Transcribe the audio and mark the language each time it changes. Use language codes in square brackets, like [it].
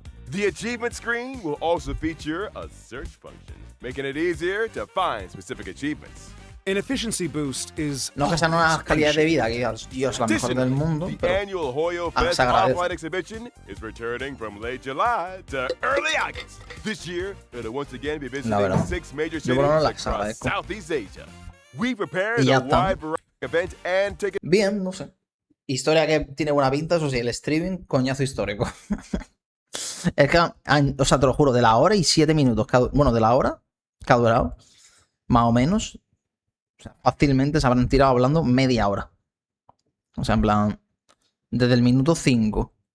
[en] The achievement screen will also feature a search function, making it easier to find specific achievements. An efficiency boost is [es] no que sean unas calidades de vida que digas, Dios, la mejor del mundo, pero se agradece. [en] Exhibition is returning from late July to early August. This year, it'll once again be visiting 6 major cities across Southeast Asia. We prepared a wide variety of events and tickets. [es] Bien, no sé. Historia que tiene buena pinta, eso sí, el streaming, coñazo histórico. Es que, o sea, te lo juro, de la hora y 7 minutos, bueno, de la hora que ha durado, más o menos, o sea, fácilmente se habrán tirado hablando media hora. O sea, en plan, desde el minuto 5